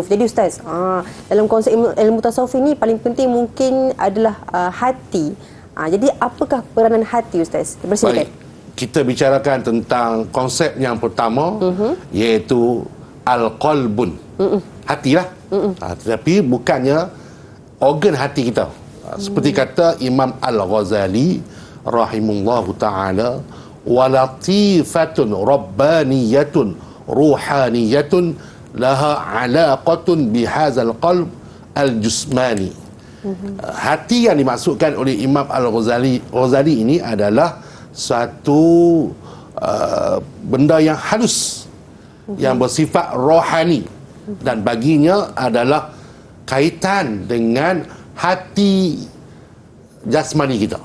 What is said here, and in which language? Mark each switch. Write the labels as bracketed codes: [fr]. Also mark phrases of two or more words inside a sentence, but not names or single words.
[ms] Jadi Ustaz, dalam konsep ilmu tasawuf ini paling penting mungkin adalah hati. Jadi apakah peranan hati Ustaz? Baik, kita bicarakan tentang konsep yang pertama, iaitu al-qalbun. Hatilah. Tetapi bukannya organ hati kita. Seperti kata Imam Al-Ghazali [ar] رحمه الله تعالى, ولطيفة ربانية روحانية لها علاقة بهذا القلب الجسماني. [ms] Hati yang dimaksudkan oleh Imam Al-Ghazali ini adalah satu benda yang halus, yang bersifat rohani, dan baginya adalah kaitan dengan hati jasmani kita.